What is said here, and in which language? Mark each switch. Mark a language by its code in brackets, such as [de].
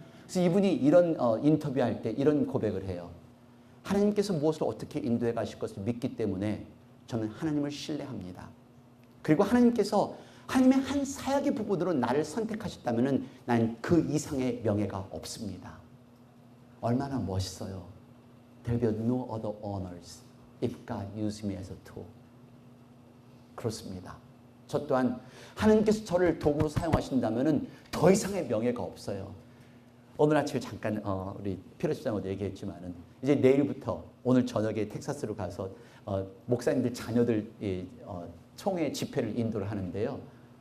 [ko] 그래서 이분이 이런 인터뷰할 때 이런 고백을 해요. 하나님께서 무엇을 어떻게 인도해 가실 것을 믿기 때문에 저는 하나님을 신뢰합니다. 그리고 하나님께서 하나님의 한 사역의 부분으로 나를 선택하셨다면 난 그 이상의 명예가 없습니다. 얼마나 멋있어요. [en] There will be no other honors if God used me as a tool. [ko] 그렇습니다. 저 또한 하나님께서 저를 도구로 사용하신다면 더 이상의 명예가 없어요. 오늘 아침에 잠깐 우리 피러시장으로 얘기했지만은 이제 내일부터 오늘 저녁에 텍사스로 가서 목사님들 자녀들 총회 집회를 인도를 하는데요.